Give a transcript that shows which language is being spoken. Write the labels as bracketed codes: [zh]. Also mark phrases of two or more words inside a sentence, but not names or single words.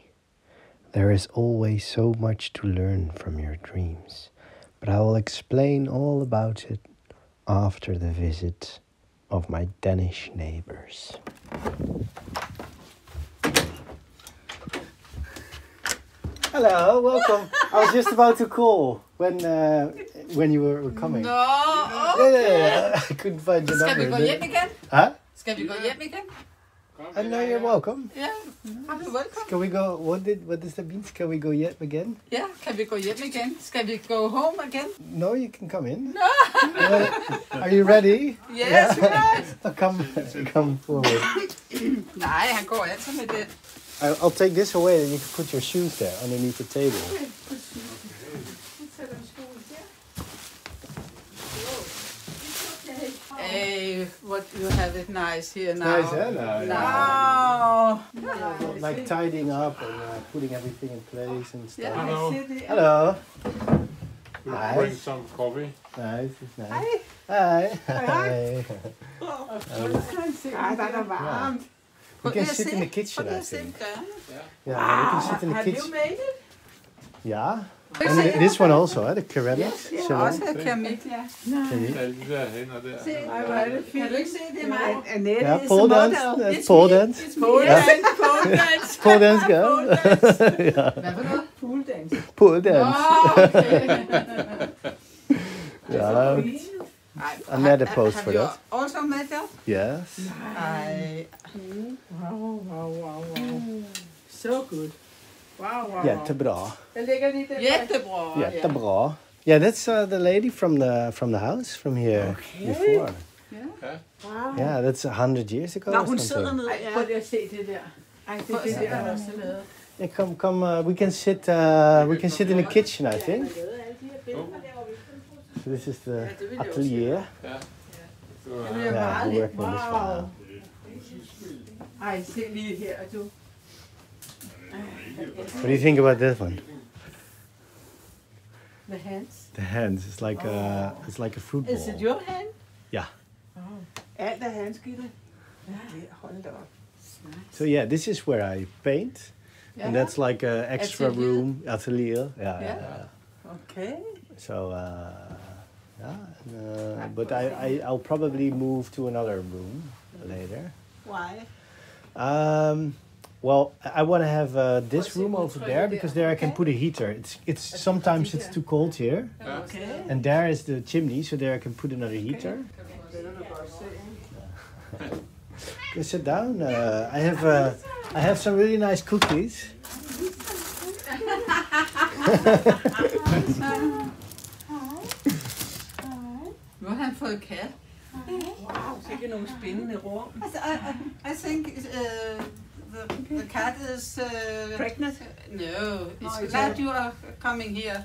[en] There is always so much to learn from your dreams, but I will explain all about it after the visit of my Danish neighbors. Hello, welcome. I was just about to call when you were coming. [da] Nå, [en] Yeah. I couldn't find your number. [da] Skal vi gå hjem igen? Huh? Skal vi gå hjem igen? [en] I know you're welcome. Ja, you're welcome. Can we go? What does that mean? Can we go yet again? Ja, kan vi gå hjem igen? Skal vi go home again? No, you can come in. No. Are you ready? Yes, yes. Come forward. [da] Nej, han går altid med det. [en] I'll take this away, and you can put your shoes there underneath the table. Hey, what you have it nice here now. Nice, huh? Now. Like tidying up and putting everything in place and stuff. Yeah, Hello. Hello. We'll bring some coffee. Nice, it's nice. Hi. Hi. [da] Ej, der er varmt. [en] We can sit in the kitchen, I think. Yeah, we can sit in the Have you kitchen. made it? Yeah. And this one also, the ceramics. [da] Ja, også keramik, ja. Keramik. Alle de der hænder der. Ej, hvor er det fint. Kan du ikke se, det er mig? Annette [en] Yeah, is pole the dance. model. That's pole dance. Pole dance, pole dance. Pole dance, girl. Yeah. [da] Hvad for noget? [en] Pole dance. Pole dance. Okay. Yeah. Annette posed for that. Also made that? Yes. [da] Ej. Wow. [en] So good. Wow. [sv] Jättebra. Jättebra. Jättebra. [en] Yeah, that's the lady from the house from here before. Wow. Yeah, that's 100 years ago. [da] Nå, [en] or [da] hun [en] something. [da] sidder ned. Prøv lige at se det der. Ej, det er det der, også lavet. [en] Yeah, come. We can sit in the kitchen, I think. So this is the atelier. [da] Ja. [en] Yeah, we're working on this one now. [da] Ej, se lige her, du. [en] What do you think about this one? The hands. The hands. It's like a fruit ball. Is it your hand? Yeah. [da] Alt er handskilde. Ja, hold da op. [en] So yeah, this is where I paint, and that's like a extra Atelier. room atelier. Yeah. Okay. So but I'll probably move to another room later. Why? Well, I want to have this room over there because there I can put a heater. It's sometimes it's too cold here, Okay. and there is the chimney, so there I can put another heater. Go sit down. I have some really nice cookies. [da] Nu har han fået kat. Wow, sikke nogle spændende rum. [en] I think the cat is Pregnant? no. It's it's glad you are coming here.